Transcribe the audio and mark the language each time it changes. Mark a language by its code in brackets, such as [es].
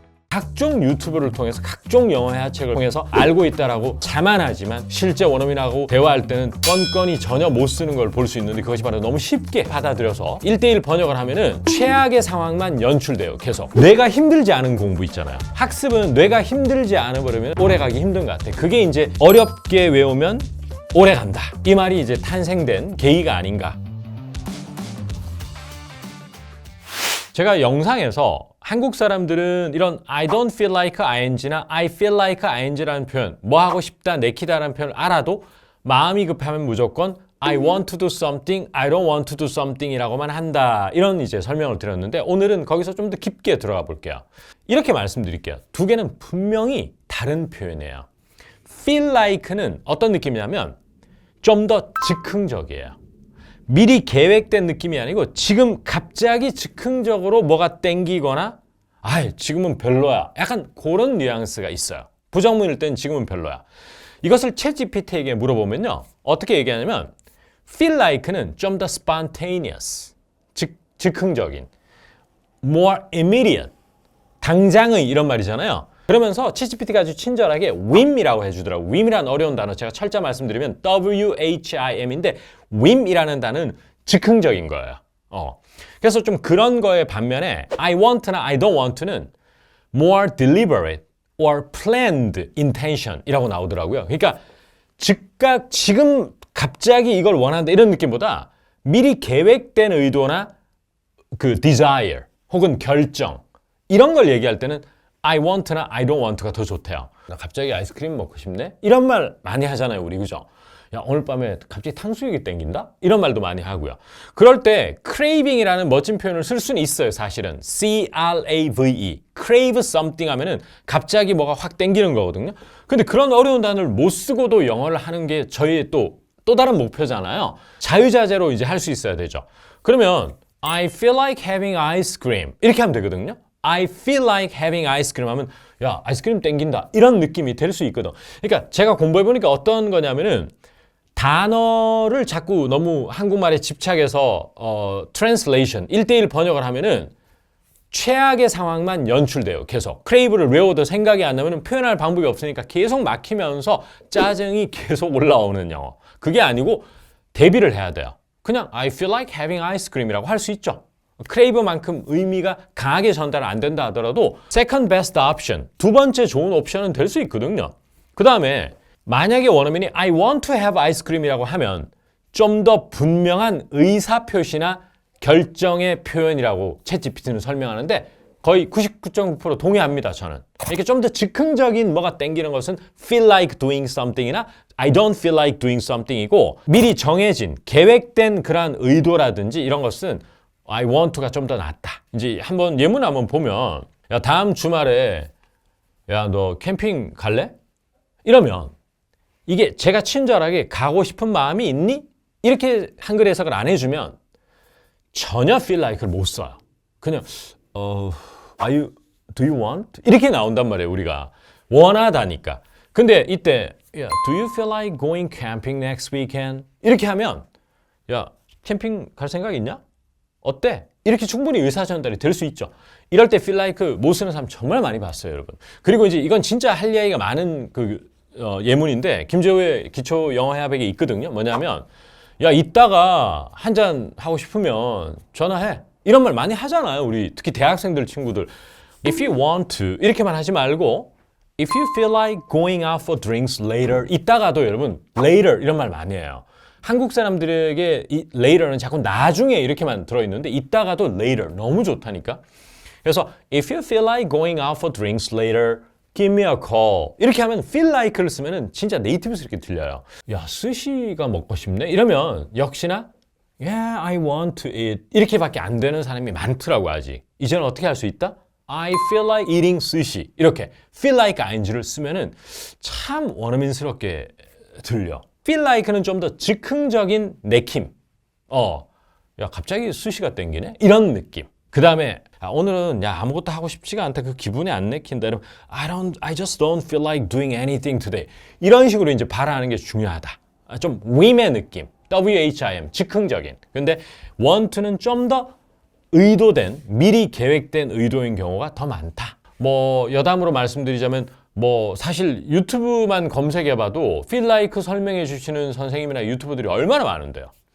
[ko] 각종 유튜브를 통해서 각종 영어 해학책을 통해서 알고 있다라고 자만하지만 실제 원어민하고 대화할 때는 건건이 전혀 못 쓰는 걸 볼 수 있는데 그것이 바로 너무 쉽게 받아들여서 1대1 번역을 하면은 최악의 상황만 연출돼요. 계속 뇌가 힘들지 않은 공부 있잖아요. 학습은 뇌가 힘들지 않아 버리면 오래 가기 힘든 것 같아. 그게 이제 어렵게 외우면 오래 간다. 이 말이 이제 탄생된 계기가 아닌가. 제가 영상에서 한국 사람들은 이런 I don't feel like ing나 I feel like ing 라는 표현, 뭐 하고 싶다, 내키다라는 표현을 알아도 마음이 급하면 무조건 I want to do something, I don't want to do something 이라고만 한다. 이런 이제 설명을 드렸는데 오늘은 거기서 좀 더 깊게 들어가 볼게요. 이렇게 말씀드릴게요. 두 개는 분명히 다른 표현이에요. feel like는 어떤 느낌이냐면 좀 더 즉흥적이에요. 미리 계획된 느낌이 아니고 지금 갑자기 즉흥적으로 뭐가 땡기거나 지금은 별로야. 약간 그런 뉘앙스가 있어요. 부정문일 땐 지금은 별로야. 이것을 챗GPT에게 물어보면요. 어떻게 얘기하냐면 feel like는 좀 더 spontaneous, 즉흥적인, more immediate, 당장의 이런 말이잖아요. 그러면서 챗GPT가 아주 친절하게 whim이라고 해주더라고요. whim이란 어려운 단어 제가 철자 말씀드리면 WHIM인데 whim이라는 단어는 즉흥적인 거예요. 그래서 좀 그런 거에 반면에 I want나 I don't want는 more deliberate or planned intention 이라고 나오더라고요. 그러니까 즉각 지금 갑자기 이걸 원한다 이런 느낌보다 미리 계획된 의도나 그 desire 혹은 결정 이런 걸 얘기할 때는 I want나 I don't want가 더 좋대요. 나 갑자기 아이스크림 먹고 싶네? 이런 말 많이 하잖아요, 우리. 그죠? 야, 오늘 밤에 갑자기 탕수육이 땡긴다? 이런 말도 많이 하고요. 그럴 때 craving이라는 멋진 표현을 쓸 수는 있어요, 사실은. [en] C-R-A-V-E. [ko] crave something 하면은 갑자기 뭐가 확 땡기는 거거든요. 근데 그런 어려운 단어를 못 쓰고도 영어를 하는 게 저희의 또 다른 목표잖아요. 자유자재로 이제 할 수 있어야 되죠. [en] 그러면 I feel like having ice cream. [ko] 이렇게 하면 되거든요. I feel like having ice cream 하면 야, 아이스크림 땡긴다. 이런 느낌이 될 수 있거든. 그러니까 제가 공부해보니까 어떤 거냐면은 단어를 자꾸 너무 한국말에 집착해서 translation 1대1 번역을 하면은 최악의 상황만 연출돼요. 계속 크레이브를 외워도 생각이 안 나면 표현할 방법이 없으니까 계속 막히면서 짜증이 계속 올라오는 영어. 그게 아니고 대비를 해야 돼요. [en] 그냥 I feel like having ice cream이라고 할 수 있죠. [ko] 크레이브만큼 의미가 강하게 전달 안 된다 하더라도 second best option, 두 번째 좋은 옵션은 될 수 있거든요. 그 다음에 만약에 원어민이 I want to have ice cream 이라고 하면 좀 더 분명한 의사표시나 결정의 표현이라고 챗GPT는 설명하는데 거의 99.9% 동의합니다, 저는. 이렇게 좀 더 즉흥적인 뭐가 땡기는 것은 feel like doing something이나 I don't feel like doing something 이고 미리 정해진, 계획된 그러한 의도라든지 이런 것은 I want to가 좀 더 낫다. 이제 한번 예문 한번 보면 야, 다음 주말에 야, 너 캠핑 갈래? 이러면 이게 제가 친절하게 가고 싶은 마음이 있니? 이렇게 한글 해석을 안 해주면 전혀 feel like를 못 써요. [en] 그냥 are you, do you want? [ko] 이렇게 나온단 말이에요, 우리가. 원하다니까. [en] 근데 이때 yeah, do you feel like going camping next weekend? [ko] 이렇게 하면 야, 캠핑 갈 생각 있냐? 어때? 이렇게 충분히 의사전달이 될 수 있죠. 이럴 때 feel like 못 쓰는 사람 정말 많이 봤어요, 여러분. 그리고 이제 이건 진짜 할 이야기가 많은 예문인데 김재호의 기초 영어 해학에 있거든요. 뭐냐면 야, 이따가 한잔 하고 싶으면 전화해. 이런 말 많이 하잖아요. 우리 특히 대학생들 친구들. [en] If you want to 이렇게만 하지 말고 If you feel like going out for drinks later 이따가도 여러분 later 이런 말 많이 해요. [ko] 한국 사람들에게 이 later는 자꾸 나중에 이렇게만 들어있는데 이따가도 later 너무 좋다니까. [en] 그래서 If you feel like going out for drinks later Give me a call. [ko] 이렇게 하면 feel like를 쓰면은 진짜 네이티브스럽게 들려요. 야, 스시가 먹고 싶네? [en] 이러면 역시나 Yeah, I want to eat. [ko] 이렇게밖에 안 되는 사람이 많더라고 아직. 이제는 어떻게 할 수 있다? [en] I feel like eating sushi. [ko] 이렇게 feel like ing를 쓰면은 참 원어민스럽게 들려. feel like는 좀 더 즉흥적인 내킴. 야, 갑자기 스시가 땡기네? 이런 느낌. 그 다음에 오늘은 야 아무것도 하고 싶지가 않다. 그 기분이 안 내킨다. [en] 이러면 I just don't feel like doing anything today. [ko] 이런 식으로 이제 발언하는 게 중요하다. 좀 whim의 느낌. WHIM, 즉흥적인. 근데 want는 좀 더 의도된, 미리 계획된 의도인 경우가 더 많다. 뭐 여담으로 말씀드리자면 뭐 사실 유튜브만 검색해봐도 feel like 설명해 주시는 선생님이나 유튜버들이 얼마나 많은데요.